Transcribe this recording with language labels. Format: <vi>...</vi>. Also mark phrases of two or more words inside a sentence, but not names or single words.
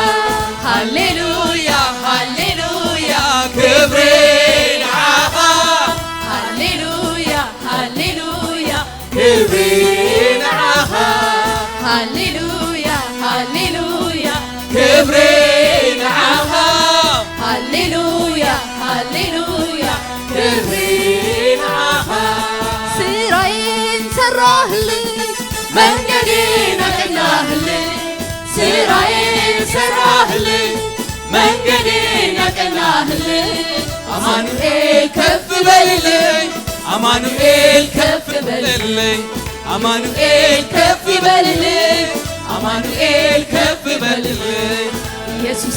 <ti>ሃሌሉያ ሃሌሉያ ክብሪ ንዓኻ ሃሌሉያ ሃሌሉያ ክብሪ ንዓኻ ሃሌሉያ ሃሌሉያ ክብሪ ንዓኻ ሃሌሉያ ሃሌሉያ ክብሪ ንዓኻ</ti> <am>ስራይን ሰራህልኝ መንገዴን አቀናህልኝ ስራይን ሰራህልኝ መንገዴን አቀናህልኝ አማኑኤል ከፍ በልልኝ አማኑኤል ከፍ በልልኝ አማኑኤል ከፍ በልልኝ አማኑኤል ከፍ በልልኝ ኢየሱሴ</am>